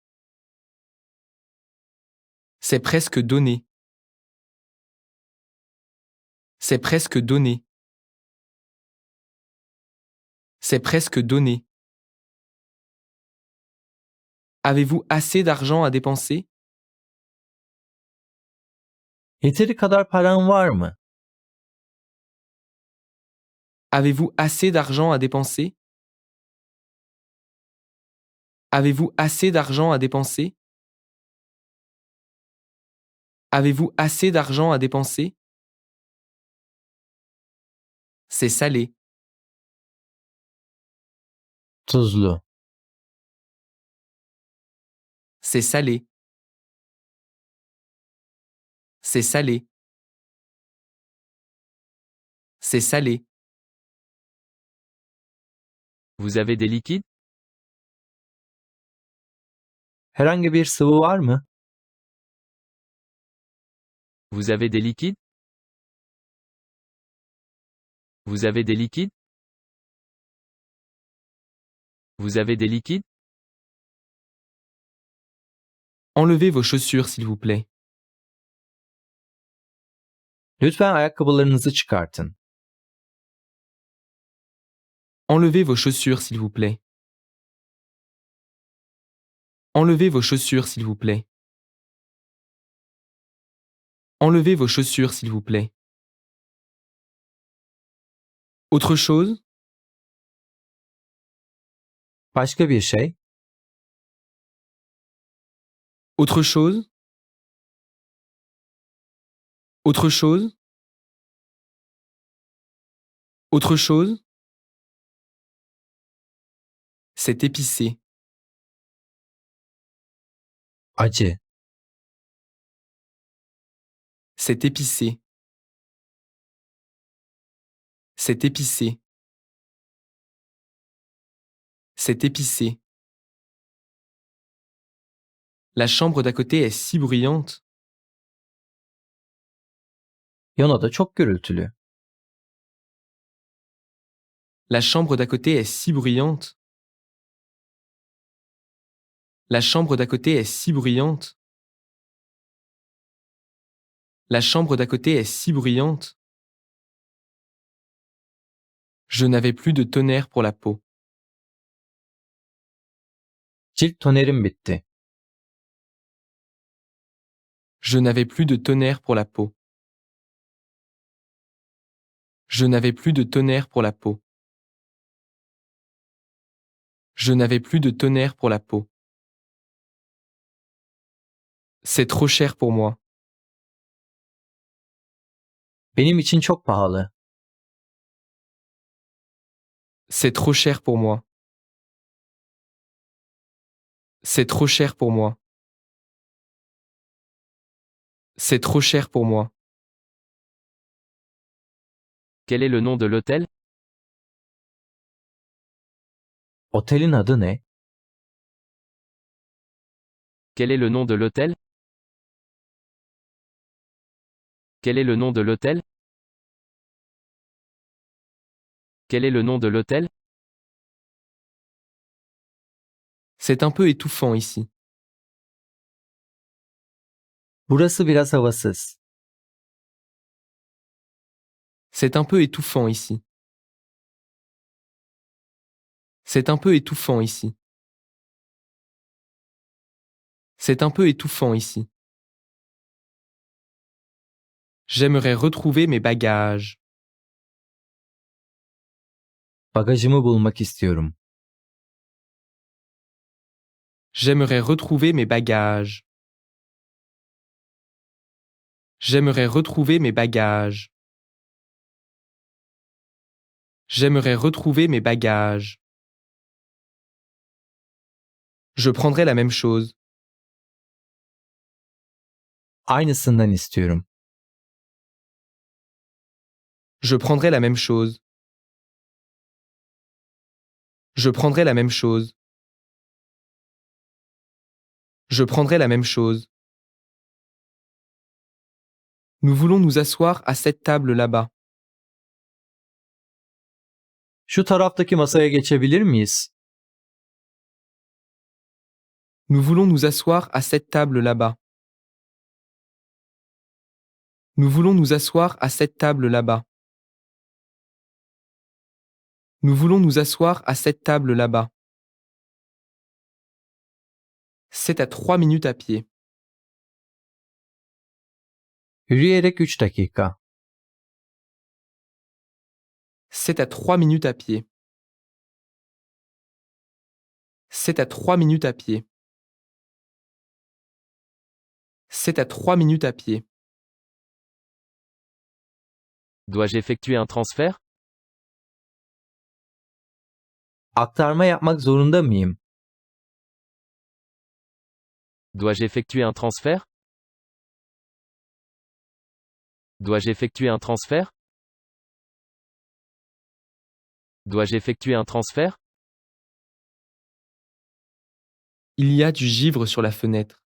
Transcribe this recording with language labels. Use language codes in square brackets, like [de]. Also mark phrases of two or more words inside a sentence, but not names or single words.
[fr] C'est presque donné. C'est presque donné. C'est presque donné. Avez-vous assez d'argent à dépenser? [tr] Yeteri kadar paran var mı? [fr] Avez-vous assez d'argent à dépenser? Avez-vous assez d'argent à dépenser? Avez-vous assez d'argent à dépenser? C'est salé. [tr] Tuzlu. [fr] C'est salé. C'est salé. C'est salé. Vous avez des liquides? [tr] Herhangi bir sıvı var mı? [fr] Vous avez des liquides? Vous avez des liquides? Vous avez des liquides? Enlevez vos chaussures, s'il vous plaît. [tr] Lütfen ayakkabılarınızı çıkartın. [fr] Enlevez vos chaussures, s'il vous plaît. Enlevez vos chaussures, s'il vous plaît. Enlevez vos chaussures, s'il vous plaît. Autre chose? [tr] Başka bir şey? [fr] Autre chose? Autre chose? Autre chose? C'est épicé. [tr] Acı. [fr] C'est épicé. C'est épicé. C'est épicé. La chambre d'à côté est si bruyante. [tr] Yana da çok gürültülü. [fr] La chambre d'à côté est si bruyante. La chambre d'à côté est si bruyante. La chambre d'à côté est si bruyante. Je n'avais plus de tonnerre pour la peau. [tr] Cilt tonerim bitti. [fr] Je n'avais plus de tonnerre pour la peau. Je n'avais plus de tonnerre pour la peau. Je n'avais plus de tonnerre pour la peau. C'est trop cher pour moi. [tr] Benim için çok pahalı. [fr] C'est trop cher pour moi. C'est trop cher pour moi. C'est trop cher pour moi. Quel est le nom de l'hôtel? [tr] Otelin adı ne? [fr] Quel est le nom de l'hôtel? Quel est le nom de l'hôtel? Quel est le nom de l'hôtel? C'est un peu étouffant ici. [tr] Burası biraz havasız. [fr] C'est un peu étouffant ici. C'est un peu étouffant ici. C'est un peu étouffant ici. J'aimerais retrouver mes bagages. [tr] Bagajımı bulmak istiyorum. [fr] J'aimerais retrouver mes bagages. J'aimerais retrouver mes bagages. J'aimerais retrouver mes bagages. Je prendrai la même chose. [tr] Aynısından istiyorum. [fr] Je prendrai la même chose. Je prendrai la même chose. Je prendrai la même chose. Nous voulons nous asseoir à cette table là-bas. [tr] Şu taraftaki masaya geçebilir miyiz? [fr] Nous voulons nous asseoir à cette table là-bas. Nous voulons nous asseoir à cette table là-bas. Nous voulons nous asseoir à cette table là-bas. C'est à 3 minutes à pied. [tr] Yürüyerek 3 dakika. [fr] C'est à 3 minutes à pied. C'est à 3 minutes à pied. C'est à 3 minutes à pied. Dois-je effectuer un transfert? [tr] Aktarma yapmak zorunda mıyım? [fr] Dois-je effectuer un transfert? Dois-je effectuer un transfert? Dois-je effectuer un transfert? Il y a du givre sur la fenêtre.